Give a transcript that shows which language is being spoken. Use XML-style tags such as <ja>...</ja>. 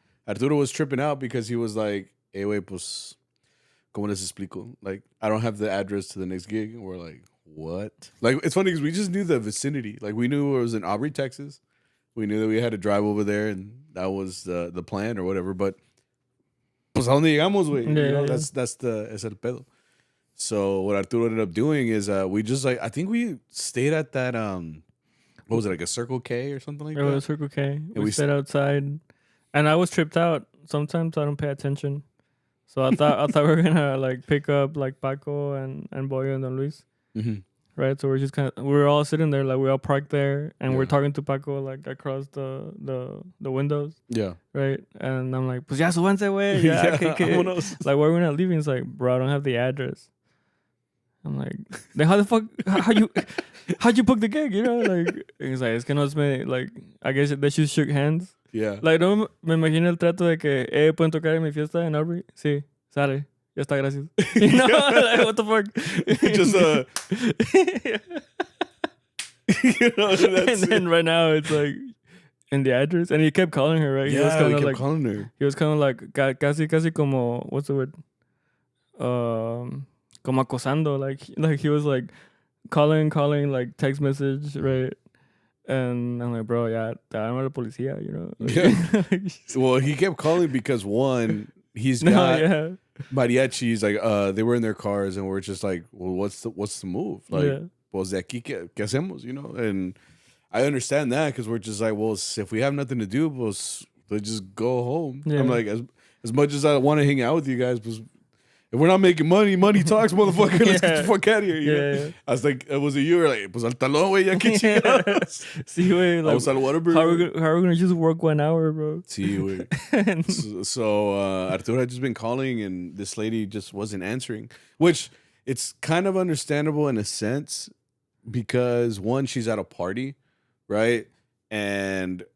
<en>Arturo was tripping out because he was like, hey,</en> <es>güey, pues, ¿cómo les explico?</es> <en>Like, I don't have the address to the next gig. And we're like, what? Like, it's funny because we just knew the vicinity. Like, we knew it was in Aubrey, Texas. We knew that we had to drive over there, and that was the plan or whatever.</en> <es>But, pues, ¿a dónde llegamos, güey?</es> <en>Yeah, you know,</en> <es>es el pedo.</es> <en>So what Arturo ended up doing is we just, like, I think we stayed at that, what was it, like a Circle K or something like that? It was Circle K. We sat outside, and I was tripped out. Sometimes I don't pay attention. So I thought we were gonna, like, pick up, like, Paco and Boyo and Don Luis. Mm-hmm. Right, so we're all sitting there, like, we all parked there, and we're talking to Paco, like, across the windows. Yeah. Right, and I'm like,</en> <es>pues ya súbanse, güey.</es> <en>Yeah, like, why are we not leaving? It's like, bro, I don't have the address. I'm like, then how the fuck, how'd you book the gig? You know, like, he's like,</en> <es>es que no me,</es> <en>like, I guess they just shook hands. Yeah.</en> <es>Like, no me imagino el trato de que, ¿pueden tocar en mi fiesta en Aubrey? Sí, sale. Ya está, gracias.</es> <en>You know, like, what the fuck? Just, you know, and then right now it's like, in the address, and he kept calling her, right? Yeah, he kept calling her. He was kind of like,</en> <es>casi como,</es> <en>what's the word?</en> <es>Como acosando,</es> <en>like he was like calling, like text message, right? And I'm like, bro, yeah,</en> <es>te llamo la policía,</es> <en>you know? Like, yeah. Well, he kept calling because one, he's got mariachis, like, they were in their cars, and we're just like, well, what's the move?</en> <es>Like, pues de aquí, ¿qué hacemos?</es> <en>You know? And I understand that because we're just like, well, if we have nothing to do, pues, let's just go home. Yeah. I'm like, as much as I want to hang out with you guys, pues, if we're not making money talks, motherfucker. Let's get the fuck out of here. You know? I was like, was it you? Or like,</en> <es>pues al talón, güey, ya que chingados. Sí, güey. Like, vamos al Whataburger.</es> <en>How are we gonna just work 1 hour, bro?</en> <es>Sí, güey.</es> <en>So Arturo had just been calling, and this lady just wasn't answering, which it's kind of understandable in a sense because, one, she's at a party, right? And</en>